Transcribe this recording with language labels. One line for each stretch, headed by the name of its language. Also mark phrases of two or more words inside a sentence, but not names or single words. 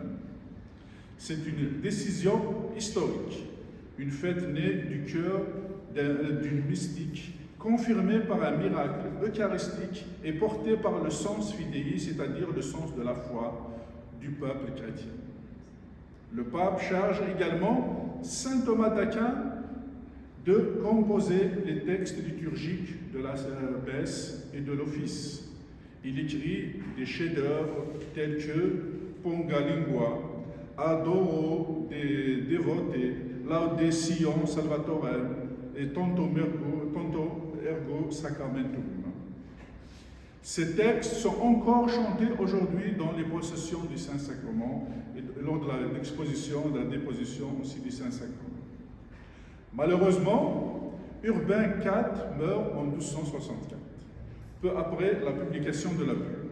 French: C'est une décision historique, une fête née du cœur d'une mystique, confirmée par un miracle eucharistique et portée par le
Latin: sens fidei,
French: c'est-à-dire le sens de la foi du peuple chrétien. Le pape charge également saint Thomas d'Aquin de composer les textes liturgiques de la messe et de l'office. Il écrit des chefs-d'œuvre tels que Ponga Lingua, Adoro de Devote, Laude Sion Salvatorem et Tanto ergo sacramentum. Ces textes sont encore chantés aujourd'hui dans les processions du Saint-Sacrement et lors de l'exposition, de la déposition aussi du Saint-Sacrement. Malheureusement, Urbain IV meurt en 1264, peu après la publication de la bulle.